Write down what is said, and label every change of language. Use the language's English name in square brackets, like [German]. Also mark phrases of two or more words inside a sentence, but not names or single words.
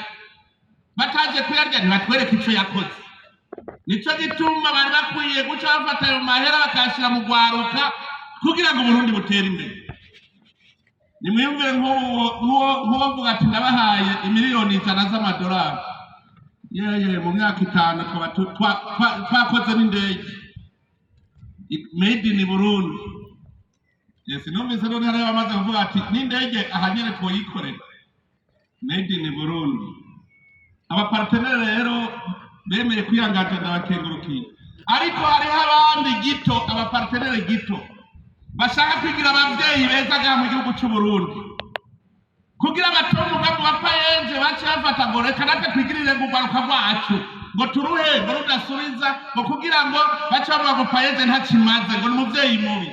[Rundi] Bataje kuyarya ntibatwereke icyo yakoze. Nico gituma bari bakwiye guca bafata ayo mahera bakashira mu gwaruka kugira ngo Burundi butere imbere. Nimwiyumvire nk'uwo ati ndabahaye imiliyoni 100 z'amadolari, mu myaka 5 twakoze n'indege [English] made in Burundi. [Rundi] Numvise none hari abamaze kuvuga ati n'indege ahanyere twoyikorera [English] made in Burundi. [Rundi] Abapartenere rero bemeye kwiyangaje ndabakengurukiye, ariko hariho abandi gito, abapartenere gito bashaka kwigira abavyeyi beza mu gihugu cy'u Burundi, kugira bato umugambi wa payeje bace bafata ngo reka natwe twigirire gugaruka rwacu ngo turuhe ngo rudasubiza ngo kugira ngo bace bavuga ngo payeje ntakimaze ngo n'umuvyeyi mubi.